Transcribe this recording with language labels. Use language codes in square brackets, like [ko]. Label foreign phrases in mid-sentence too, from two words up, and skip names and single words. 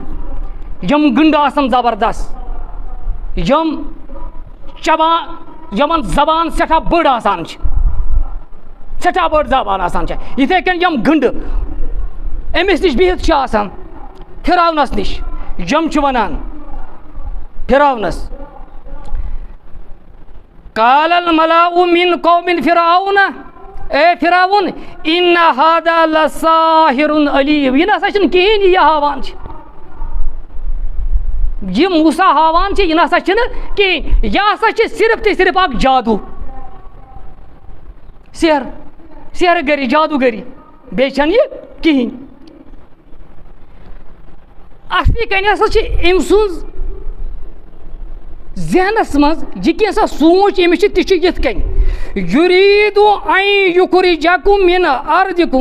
[ks] یِم گنٛڈٕ آسان زبردست، یِم چبان یِمن زبان سٮ۪ٹھاہ بٔڑ آسان چھِ، سٮ۪ٹھاہ بٔڑ زبان آسان چھِ. یِتھَے کٔنۍ یِم گنٛڈٕ أمِس نِش بِہِتھ چھِ آسان فِراونَس نِش. یِم چھِ وَنان فِراونَس [ar] قال الملأ من قوم فرعون. [ks] اے فِراوُن [ar] اِنَّ هذا لساحر علیم. [ks] یہِ نسا چھُنہٕ کِہیٖنۍ یہِ ہاوان چھِ، یہِ موسیٰ ہاوان چھِ یہِ نسا چھِنہٕ کِہیٖنۍ، یہِ ہسا چھِ صرف تہٕ صرف اکھ جادوٗ، سحر گٔری جادوٗگٔری، بیٚیہِ چھَنہٕ یہِ کِہیٖنۍ. اصلی کَنہِ ہسا چھِ أمۍ سٕنٛز ذہنَس منٛز یہِ کینٛژھا سونٛچ أمِس چھِ تہِ چھُ یِتھ کٔنۍ [ar] یُریٖدُ اَن یُخرِجَکُم مِن أرضِکُم.